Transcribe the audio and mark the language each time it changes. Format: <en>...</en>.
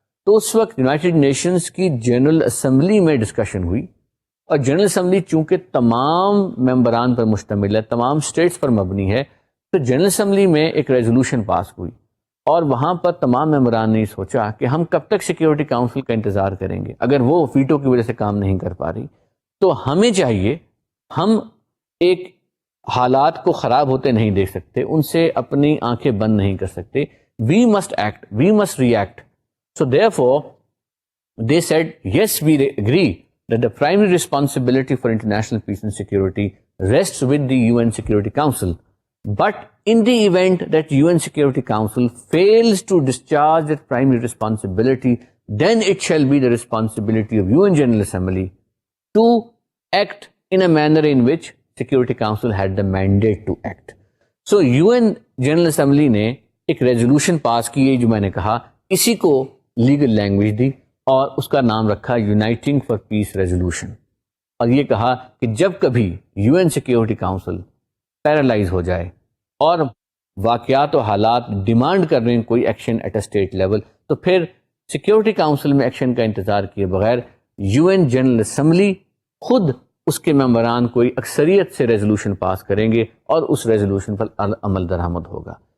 <ur>تو اس وقت United nations کی جنرل اسمبلی میں ڈسکشن ہوئی, اور جنرل اسمبلی چونکہ تمام ممبران پر مشتمل ہے, تمام اسٹیٹس پر مبنی ہے, تو جنرل اسمبلی میں ایک ریزولوشن پاس ہوئی, اور وہاں پر تمام ممبران نے سوچا کہ ہم کب تک سیکیورٹی کاؤنسل کا انتظار کریں گے اگر وہ ویٹو کی وجہ سے کام نہیں کر پا رہی. تو ہمیں چاہیے, ہم ایک حالات کو خراب ہوتے نہیں دیکھ سکتے, ان سے اپنی آنکھیں بند نہیں کر سکتے.</ur> <en>We must act, we must react. So therefore they said, yes, we agree that the primary responsibility for international peace and security rests with the UN Security Council. But in the event that UN Security Council fails to discharge that primary responsibility, then it shall be the responsibility of UN General Assembly to act in a manner in which Security Council had the mandate to act.</en> <ur>So UN General Assembly نے ایک resolution pass کی ہے جو میں نے کہا, اسی کو لیگل لینگویج دی, اور اس کا نام رکھا یونائٹنگ فار پیس ریزولوشن، اور یہ کہا کہ جب کبھی you N security council paralyse ہو جائے اور واقعات و حالات ڈیمانڈ کر رہے ہیں کوئی</ur> <en>action at a state level,</en> <ur>تو پھر سیکیورٹی کاؤنسل میں ایکشن کا انتظار کیے بغیر یو این جنرل اسمبلی خود اس کے ممبران کوئی اکثریت سے ریزولوشن پاس کریں گے اور اس ریزولوشن پر عمل درآمد ہوگا.</ur>